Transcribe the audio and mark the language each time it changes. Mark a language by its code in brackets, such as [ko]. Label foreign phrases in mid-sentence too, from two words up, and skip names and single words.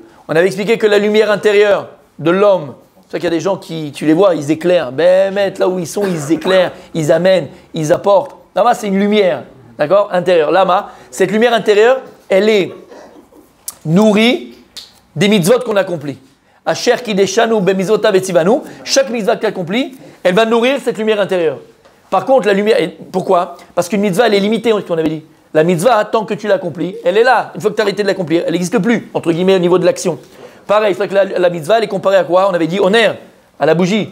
[fr] On avait expliqué que la lumière intérieure de l'homme, c'est ça qu'il y a des gens qui, tu les vois, ils éclairent. Ben, là où ils sont, ils éclairent, ils amènent, ils apportent. Là-bas, c'est une lumière, d'accord, intérieure. Là-bas, cette lumière intérieure, elle est nourrie des mitzvot qu'on accomplit. [he] אשר קדשנו במצוותיו וציוונו, [fr] chaque mitzvah que tu accomplis, elle va nourrir cette lumière intérieure. Par contre, la lumière, pourquoi? Parce qu'une mitzvah, elle est limitée, on avait dit. La mitzvah, tant que tu l'accomplis, elle est là. Une fois que tu as arrêté de l'accomplir, elle n'existe plus, entre guillemets, au niveau de l'action. Pareil, c'est vrai que la mitzvah, elle est comparée à quoi? On avait dit au ner, à la bougie.